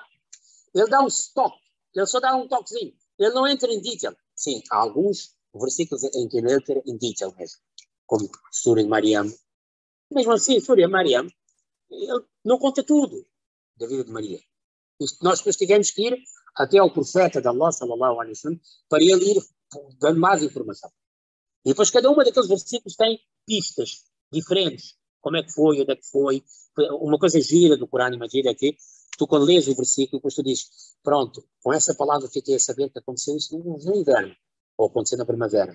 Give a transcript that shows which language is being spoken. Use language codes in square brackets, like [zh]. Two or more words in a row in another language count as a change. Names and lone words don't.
[pt] Ele dá um stop. Ele só dá um toquezinho. Ele não entra em detail. Sim, há alguns versículos em que ele entra em detail mesmo. Como Surah de Maryam. Mesmo assim, Surah de Maryam, ele não conta tudo da vida de Maria. Nós depois tivemos que ir até ao profeta de Allah, [ar] صلى الله عليه وسلم, [pt] para ele ir dando mais informação. E depois cada uma daqueles versículos tem pistas diferentes. Como é que foi, onde é que foi. Uma coisa gira do Corão, imagina que tu quando lês o versículo, depois tu dizes, pronto, com essa palavra fiquei a saber que aconteceu isso no inverno, ou aconteceu na primavera.